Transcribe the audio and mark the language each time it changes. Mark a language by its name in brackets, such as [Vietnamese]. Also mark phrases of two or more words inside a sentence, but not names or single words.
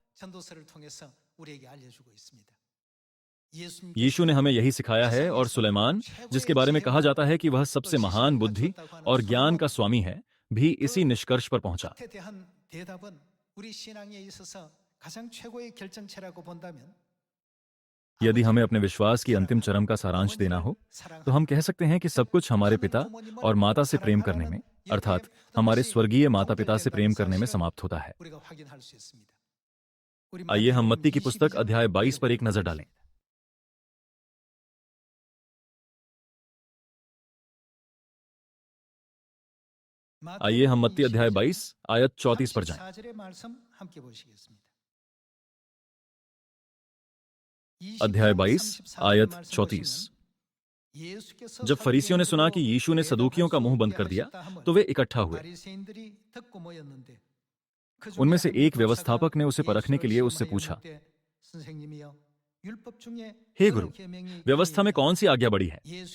[Hindi] यीशु ने हमें यही सिखाया है और सुलेमान, जिसके बारे में कहा जाता है कि वह सबसे महान बुद्धि और ज्ञान का स्वामी है, भी इसी निष्कर्ष पर पहुंचा। [Korean] 가장 최고의 결정체라고 본다면 [Hindi] यदि हमें अपने विश्वास की अंतिम चरम का सारांश देना हो तो हम कह सकते हैं कि सब कुछ हमारे पिता और माता से प्रेम करने में, अर्थात हमारे स्वर्गीय माता पिता से प्रेम करने में समाप्त होता है। [Korean] 우리가 확인할 수 있습니다. 우리 [Hindi] आइए हम मत्ती की [Korean] 22장 [Hindi] पुस्तक अध्याय 22 पर एक नजर डालें। आइए हम मत्ती अध्याय 22 आयत 34 पर जाएं। [Korean] 34절의 말씀 함께 보시겠습니다. [Hindi] अध्याय 22 आयत 34। जब फरीसियों ने सुना कि यीशु ने सदूकियों का मुंह बंद कर दिया तो वे इकट्ठा हुए। उनमें से एक व्यवस्थापक ने उसे परखने के लिए उससे पूछा, हे गुरु, व्यवस्था में कौन सी आज्ञा बड़ी है?